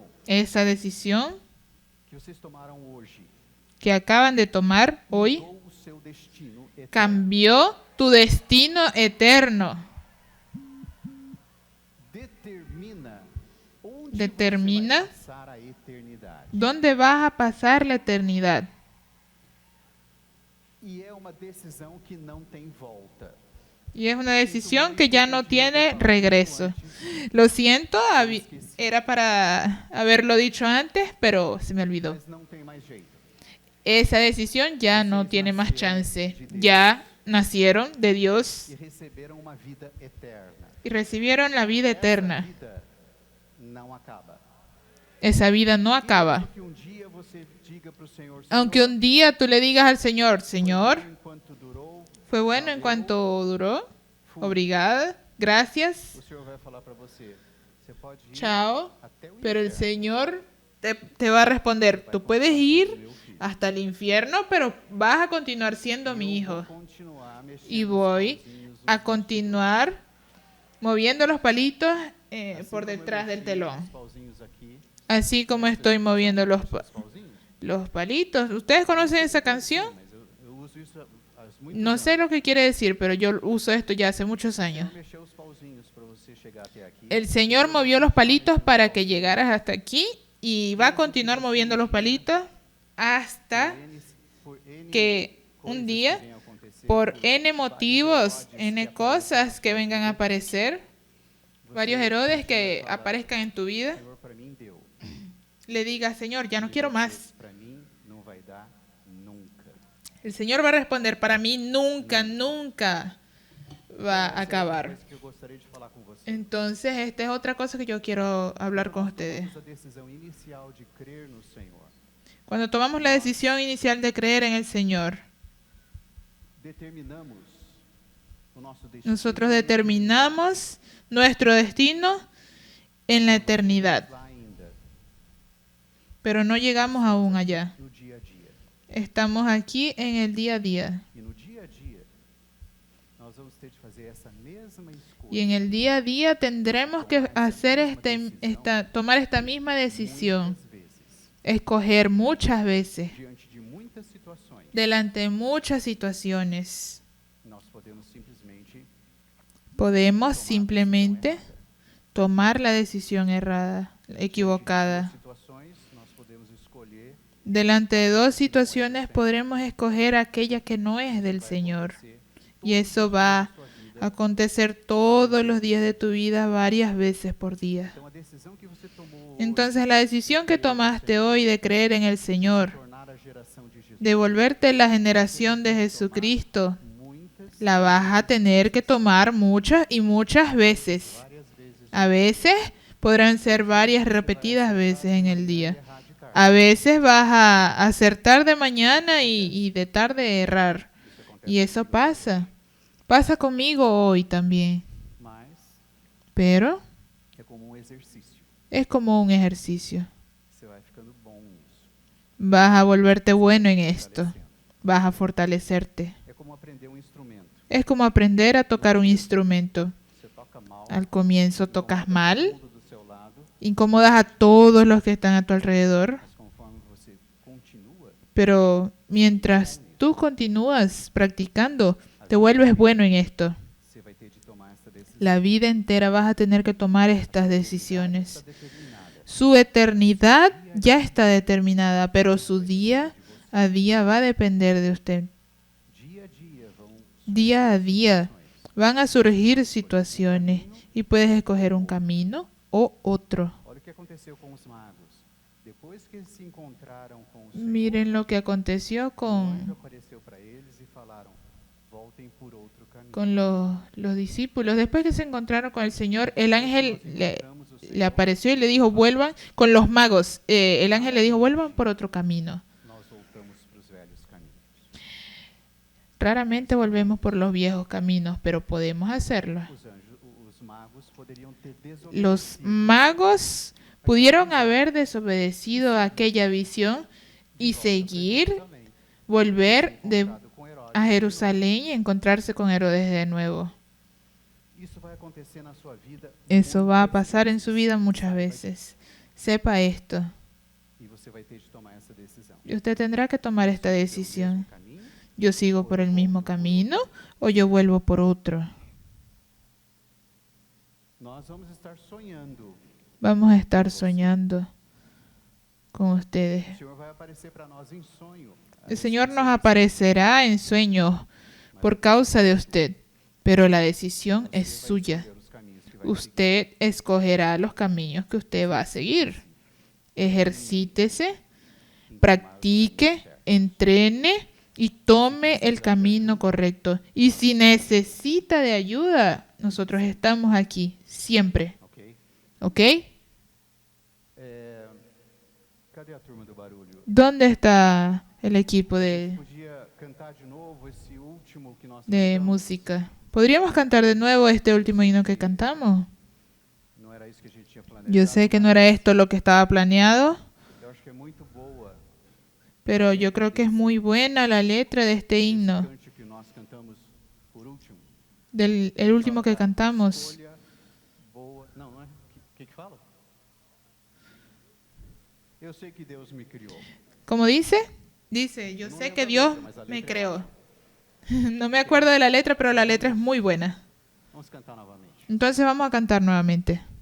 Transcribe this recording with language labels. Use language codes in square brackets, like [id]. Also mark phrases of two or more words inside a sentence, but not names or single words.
[es] Esa decisión [pt] que vocês tomaram hoje [es] que acaban de tomar hoy [pt] mudou o seu destino eterno. [es] cambió tu destino eterno. [pt] Determina onde Determina você vai passar a eternidade. [es] ¿Dónde vas a pasar la eternidad? [pt] E é uma decisão que não tem volta. [es] Y es una decisión que ya no tiene regreso. Lo siento, era para haberlo dicho antes, pero se me olvidó. [pt] Mas não tem mais jeito. [es] Esa decisión ya no tiene más chance. Ya nacieron de Dios [pt] E receberam uma vida eterna. [es] y recibieron la vida [pt] Essa [es] eterna. [pt] vida não acaba. [es] Esa vida no acaba. [pt] Que um dia você diga para o Senhor, [es] Aunque un día tú le digas al Señor, Señor, [pt] enquanto durou, [es] fue bueno en cuanto duró. [pt] Obrigada. Gracias. o Senhor vai falar para você, você pode ir [es] Chao. [pt] até o [es] Pero el [pt] inferno. [es] Señor te va a responder, tú puedes ir hasta el infierno, pero vas a continuar siendo mi hijo. [pt] Continuar mexendo [es] Y [pt] os [es] voy [pt] pauzinhos [es] a continuar moviendo los palitos [pt] assim [es] por [pt] como eu [es] detrás del [pt] mexi [es] telón. [pt] os pauzinhos aqui, [es] Así como estoy moviendo [pt] os pauzinhos. [es] los palitos. ¿Ustedes conocen esa canción? [pt] Mas eu uso isso há muitos [es] No [pt] anos. [es] sé lo que quiere decir, pero yo uso esto ya hace muchos [pt] O [es] años. [pt] Senhor mexeu os pauzinhos para você chegar até aqui. [es] El Señor movió los palitos para que llegaras hasta aquí y va a continuar moviendo los palitos hasta [pt] Por N que coisas [es] un día, [pt] que venham a acontecer, por por N motivos, [es] Herodes N que cosas que [pt] apareçam [es] vengan a [pt] na tua vida, [es] aparecer, [pt] você [es] varios Herodes que [pt] fala, [es] aparezcan en tu vida, [pt] Senhor, para mim deu. [es] le digas, Señor, ya no [pt] Ele [es] quiero [pt] vai dizer, [es] más. [pt] para mim não vai dar nunca. [es] El Señor va a responder, para mí nunca, nunca va a [pt] Essa é outra [es] acabar. [pt] coisa que eu gostaria de falar com você. [es] Entonces, esta es otra cosa que yo quiero hablar con [pt] Quando nós [es] ustedes. [pt] tomamos a decisão inicial de crer no Senhor, [es] Cuando tomamos la decisión inicial de creer en el Señor, [pt] determinamos o nosso destino. [es] nosotros determinamos nuestro destino en la eternidad, [pt] Lá ainda, [es] pero no llegamos aún allá. [pt] no dia a dia. [es] Estamos aquí en el día a día. [pt] E no dia a dia, nós vamos ter de fazer essa mesma escolha. [es] Y en el día a día tendremos que hacer tomar esta misma decisión, [pt] Muitas vezes, [es] escoger muchas veces, [pt] diante de muitas situações, [es] delante de muchas situaciones. [pt] nós podemos simplesmente [es] Podemos [pt] tomar a [es] simplemente [pt] decisão errada. [es] tomar la decisión errada, [pt] Diante de [es] equivocada. [pt] duas situações, nós podemos escolher [es] Delante de dos situaciones podremos escoger aquella que no es del Señor. [pt] acontecer [es] Y eso va a acontecer todos los días de tu vida, varias veces por día. [pt] Então, a decisão que você tomou [es] Entonces la decisión que tomaste hoy de creer en el Señor, [pt] tornar a geração de Jesus, [es] de volverte la generación de Jesucristo, [pt] muitas, [es] la vas a tener que tomar muchas y muchas veces. [pt] várias vezes, [es] A veces podrán ser varias repetidas veces en el día. [pt] errar de cara. [es] A veces vas a acertar de mañana y de tarde errar. Y eso pasa. Pasa conmigo hoy también. [pt] Mas [es] Pero [pt] é como exercício. [es] es como un ejercicio. [pt] Você vai ficando bom nisso. [es] Vas a volverte bueno en esto. [pt] fortalecendo. [es] Vas a fortalecerte. [pt] É como aprender instrumento. [es] Es como aprender a tocar un instrumento. [pt] Você toca mal, [es] Al comienzo [pt] incomoda [es] tocas [pt] todo [es] mal, [pt] mundo do seu lado, [es] incomodas a todos los que están a tu alrededor, [pt] mas conforme você continua, [es] pero mientras tú continúas practicando, te vuelves bueno en esto. [pt] você vai ter de tomar essa decisão. [es] La vida entera vas a tener que tomar estas decisiones. [pt] Está determinada. [es] Su eternidad ya está determinada, pero su día a día va a depender de usted. [pt] Dia a dia vão [es] Día a día [pt] situações. [es] van a surgir situaciones y puedes escoger un camino o otro. [pt] Olha o que aconteceu com os magos. Depois que eles se encontraram com o Senhor, [es] Miren lo que aconteció [pt] o anjo [es] con [pt] apareceu para eles e falaram: voltem por outro caminho. [es] con los discípulos. Después que se encontraron con el Señor, el ángel [pt] Encontramos o [es] le [pt] Senhor, [es] apareció y le dijo, vuelvan con los magos. El ángel le dijo, vuelvan por otro camino. [pt] nós voltamos para os velhos caminhos. [es] Raramente volvemos por los viejos caminos, pero podemos hacerlo. [pt] Os magos poderiam ter [es] Los [pt] desobedecido [es] magos pudieron haber desobedecido a aquella visión y seguir, [pt] também, [es] volver [pt] encontrado com Herodes. [es] a Jerusalén y encontrarse con Herodes de nuevo. [pt] Isso vai acontecer na sua vida. [es] Eso va a [pt] muitas [es] pasar en su [pt] vezes. [es] vida muchas veces. Sepa esto. [pt] E você vai ter de tomar essa decisão. [es] Y usted tendrá que tomar esta [pt] Eu [es] decisión. [pt] mesmo caminho, [es] ¿Yo sigo por el mismo camino o yo vuelvo por otro? [pt] nós vamos estar sonhando. [es] Vamos a estar soñando con ustedes. [pt] O Senhor vai aparecer para nós em sonho. [es] El Señor nos aparecerá en sueños por causa de usted, pero la decisión es [pt] Você vai [es] suya. [pt] escolher os caminhos que vai seguir. [es] Usted escogerá los caminos que usted va a seguir. Ejercítese, practique, entrene y tome el camino correcto. Y si necesita de ayuda, nosotros estamos aquí siempre. Ok? ¿Ok? [pt] Cadê a turma do barulho? [es] ¿Dónde está el equipo [pt] Podia cantar de novo esse último que nós [es] de [pt] cantamos? [es] música? ¿Podríamos cantar de nuevo este último himno que cantamos? [pt] Não era isso que a gente tinha planejado. [es] Yo sé que no era esto lo que estaba planeado, [pt] Eu acho que é muito boa. [es] pero yo creo que es muy buena la letra de este himno, [pt] Esse cântico que nós cantamos por último. [es] el último que cantamos. [pt] Escolha boa. Não, não é? O que fala? Eu sei que Deus me criou. [es] ¿Cómo dice? Dice, yo sé que Dios me creó. No me acuerdo de la letra, pero la letra es muy buena. [pt] Vamos cantar novamente. [es] Entonces vamos a cantar nuevamente.